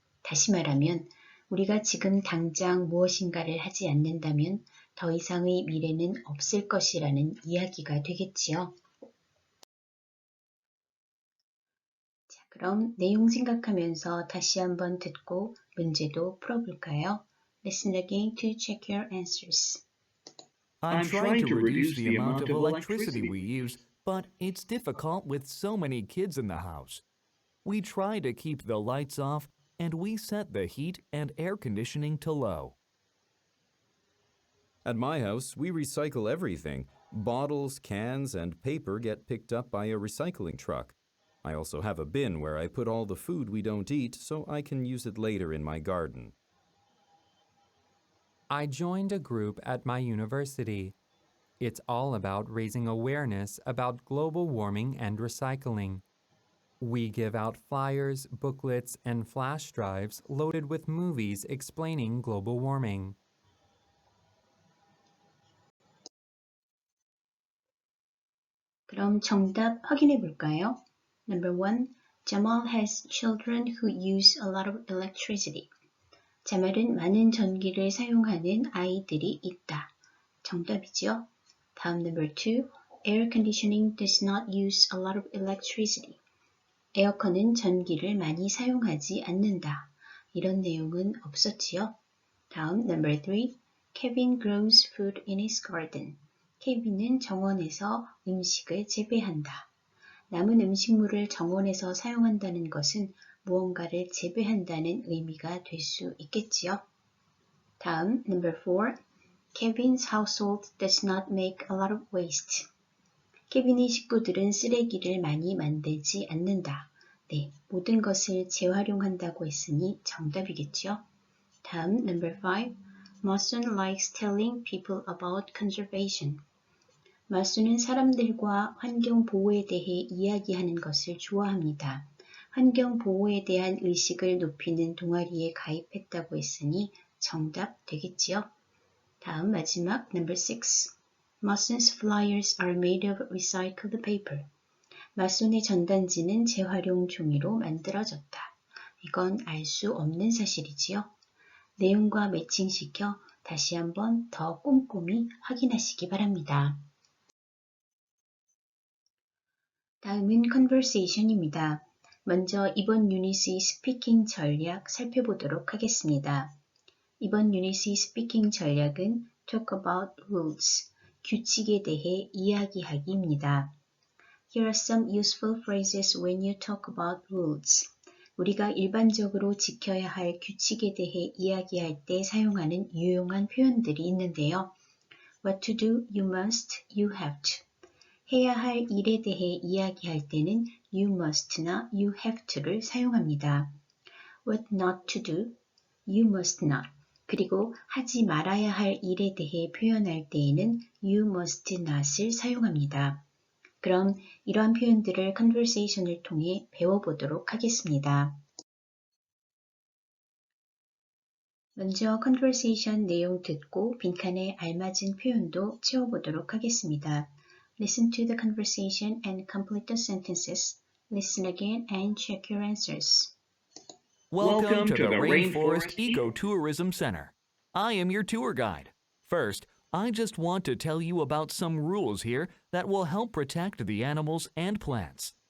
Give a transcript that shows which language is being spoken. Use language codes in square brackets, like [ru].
[ko] 다시 말하면 우리가 지금 당장 무엇인가를 하지 않는다면 더 이상의 미래는 없을 것이라는 이야기가 되겠지요. 자, 그럼 내용 생각하면서 다시 한번 듣고 문제도 풀어볼까요? [en] Listen again to check your answers. I'm trying to reduce the amount of electricity we use, but it's difficult with so many kids in the house. We try to keep the lights off and we set the heat and air conditioning to low. At my house, we recycle everything. Bottles, cans, and paper get picked up by a recycling truck. I also have a bin where I put all the food we don't eat so I can use it later in my garden. I joined a group at my university. It's all about raising awareness about global warming and recycling. We give out flyers, booklets, and flash drives loaded with movies explaining global warming. [ko] 그럼 정답 확인해 볼까요? [en] Number 1. Jamal has children who use a lot of electricity. [ko] 자말은 많은 전기를 사용하는 아이들이 있다. 정답이죠. 다음 [en] number 2. Air conditioning does not use a lot of electricity. [ko] 에어컨은 전기를 많이 사용하지 않는다. 이런 내용은 없었지요. 다음 [en] number 3. Kevin grows food in his garden. [ko] 케빈은 정원에서 음식을 재배한다. 남은 음식물을 정원에서 사용한다는 것은 무언가를 재배한다는 의미가 될 수 있겠지요. 다음 [en] number 4. Kevin's household does not make a lot of waste. [ko] 케빈의 식구들은 쓰레기를 많이 만들지 않는다. 네, 모든 것을 재활용한다고 했으니 정답이겠죠. 다음 [en] number 5. Mason likes telling people about conservation. [ko] 마수는 사람들과 환경 보호에 대해 이야기하는 것을 좋아합니다. 환경 보호에 대한 의식을 높이는 동아리에 가입했다고 했으니 정답 되겠지요. 다음 마지막 [en] number 6. Mason's flyers are made of recycled paper. [ko] 마손의 전단지는 재활용 종이로 만들어졌다. 이건 알 수 없는 사실이지요. 내용과 매칭시켜 다시 한번 더 꼼꼼히 확인하시기 바랍니다. 다음은 conversation입니다. 먼저 이번 유닛의 스피킹 전략 살펴보도록 하겠습니다. 이번 유닛의 스피킹 전략은 [en] talk about rules, [ko] 규칙에 대해 이야기하기입니다. [en] Here are some useful phrases when you talk about rules. [ko] 우리가 일반적으로 지켜야 할 규칙에 대해 이야기할 때 사용하는 유용한 표현들이 있는데요. [en] What to do, you must, you have to. [ko] 해야 할 일에 대해 이야기할 때는 [en] you must [ko] 나 [en] you have to [ko] 를 사용합니다. [en] What not to do, you must not. [ko] 그리고 하지 말아야 할 일에 대해 표현할 때에는 [en] you must not [ko] 을 사용합니다. 그럼 이러한 표현들을 conversation을 통해 배워보도록 하겠습니다. 먼저 conversation 내용 듣고 빈칸에 알맞은 표현도 채워보도록 하겠습니다. [en] Listen to the conversation and complete the sentences. Listen again and check your answers. Welcome to the Rainforest Ecotourism Center. I am your tour guide. First, I just want to tell you about some rules here that will help protect the animals and plants.